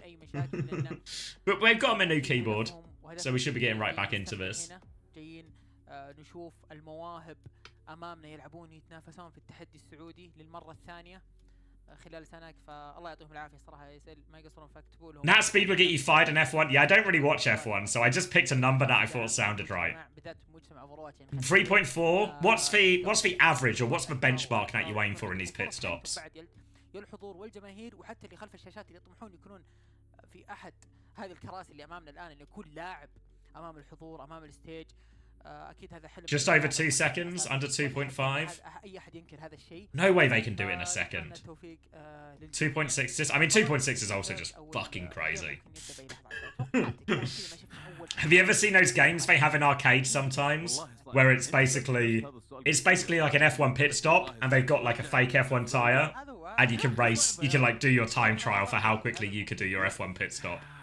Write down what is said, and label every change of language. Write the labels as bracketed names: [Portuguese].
[English] but we've got him a new keyboard, so we should be getting right back into this. [Arabic] جايين نشوف المواهب امامنا يلعبون يتنافسون في التحدي السعودي للمره الثانيه خلال سنه، فالله يعطيهم العافيه الصراحه ما يقصرون فاكتبوا لهم. [English] That speed will get you fired in F1. Yeah, I don't really watch F1, so I just picked a number that I thought sounded right. 3.4. What's the average, or what's the benchmark that you aim for in these pit stops? [Arabic] الحضور والجماهير وحتى اللي خلف الشاشات اللي يطمحون يكونون في احد هذه الكراسي اللي امامنا الان، ان يكون لاعب امام الحضور امام الستيج. اكيد هذا حلم. [English] Just over 2 seconds, under 2.5. [Arabic] اي احد ينكر هذا الشيء. [English] No way they can do it in a second. 2.6. I mean, 2.6 is also just fucking crazy. Have you ever seen those games they have in arcades sometimes, where it's basically like an F1 pit stop, and they've got like a fake F1 tire, and you can race, you can like do your time trial for how quickly you could do your F1 pit stop.